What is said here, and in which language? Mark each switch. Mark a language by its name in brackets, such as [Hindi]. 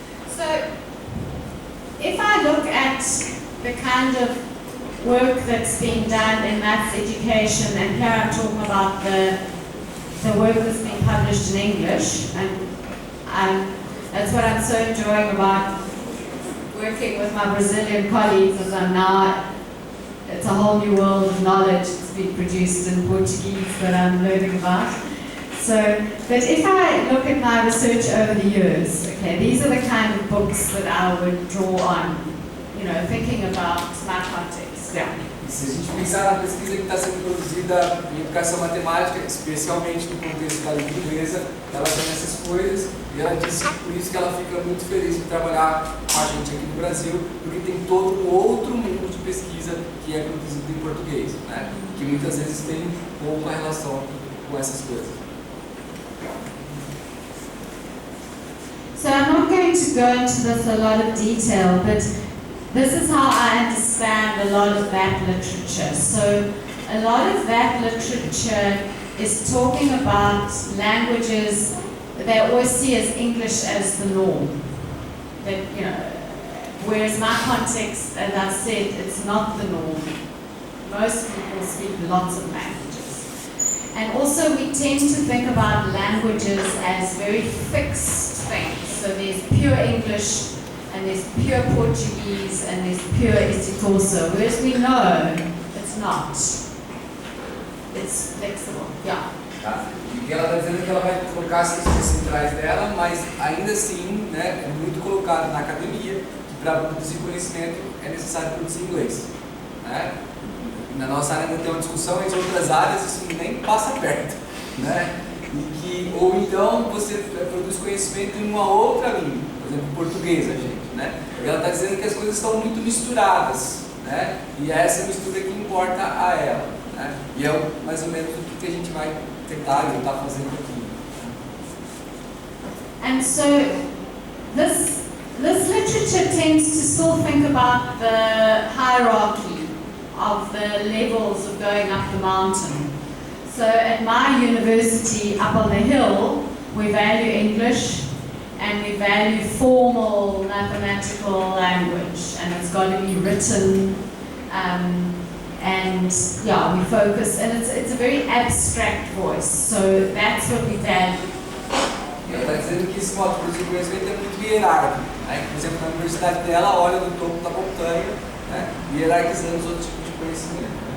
[English] So, if I look at the kind of work that's being done in maths education, and here I'm talking about the work that's being published in English, and that's what I'm so enjoying about working with my Brazilian colleagues, as it's a whole new world of knowledge that's been produced in Portuguese that I'm learning about. So, but if I look at my research over the years, okay, these are the kind of books that I would draw on, thinking about my context. Yeah. [Portuguese] Se a gente pensar na pesquisa que está sendo produzida em educação matemática, especialmente no contexto da língua inglesa, ela tem essas coisas e ela disse que por isso que ela fica muito feliz de trabalhar com a gente aqui no Brasil, porque tem todo um outro mundo de pesquisa que é produzido em português, né? Que muitas vezes tem pouca relação com essas coisas. [English] So I'm not going to go into this a lot of detail, but this is how I understand a lot of that literature. So a lot of that literature is talking about languages that they always see as English as the norm. That, whereas my context, as I said, it's not the norm. Most people speak lots of languages. And also we tend to think about languages as very fixed things. So there's pure English, and there's pure Portuguese, and there's pure Isitoso, whereas we know it's not. It's flexible. Yeah. [Portuguese] Tá? E ela está dizendo que ela vai colocar as questões centrais dela, mas ainda assim, né, é muito colocado na academia que para produzir conhecimento é necessário produzir inglês. Né? Na nossa área ainda tem uma discussão, em outras áreas isso nem passa perto. Né? Ou então você produz conhecimento em uma outra língua, por exemplo, português, a gente. Né? E ela está dizendo que as coisas estão muito misturadas, né? E é essa mistura que importa a ela. Né? E é mais ou menos o que a gente vai tentar fazendo aqui. [English] And so this literature tends to still think about the hierarchy of the levels of going up the mountain. So at my university up on the hill, we value English and we value formal mathematical language, and it's got to be written, and yeah, we focus, and it's a very abstract voice, so that's what we value. [Portuguese] Ela está dizendo que esse modo de produzir conhecimento é muito hierárquico. Né? Por exemplo, na universidade dela, olha no topo da montanha, né? Hierarquizando os outros tipos de conhecimento.